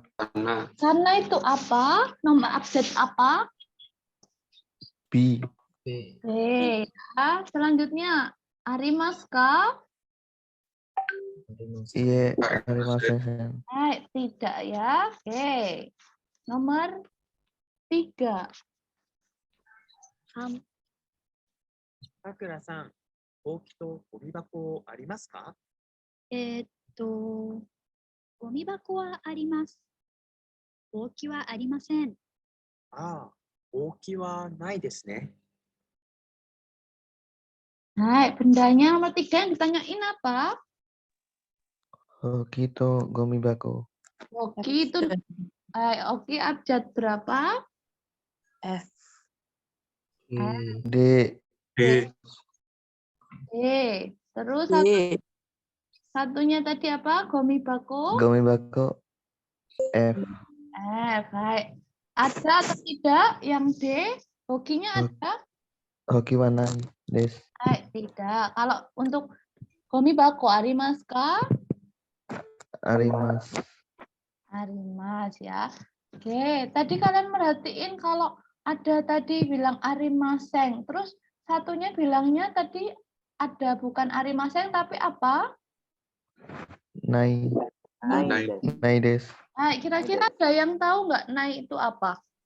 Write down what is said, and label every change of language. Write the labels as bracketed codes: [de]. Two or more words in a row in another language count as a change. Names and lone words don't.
[id] Sana itu apa? Nomor abjad apa? B. Ya. Selanjutnya, arimaska? [ja] いいえ、ありません. [id] Hai, tidak ya. Oke. Nomor 3. [ja] さくらさん、ほうきとゴミ箱ありますか？ゴミ箱はあります。ほうきはありません。ああ、ほうきはないですね。 [id] Hai, bendanya nomor 3 yang ditanyain apa? [ja] ほうきとゴミ箱. [id] Oki itu, oki abjad berapa? F. D. D. Terus D. satunya tadi apa? Gomibako? Gomibako. F. Baik. Ada atau tidak yang D? Hokinya ada? [ja] ほうきはないです. [id] Tidak. Kalau untuk [ja] ゴミ箱ありますか? [id] Arimas. Arimas ya. Oke, tadi kalian merhatiin kalau ada tadi bilang arimaseng, terus satunya bilangnya tadi ada bukan arimaseng tapi apa? [ja] ない。ないです. [id] Nah, kira-kira ada yang tahu nggak nai itu apa?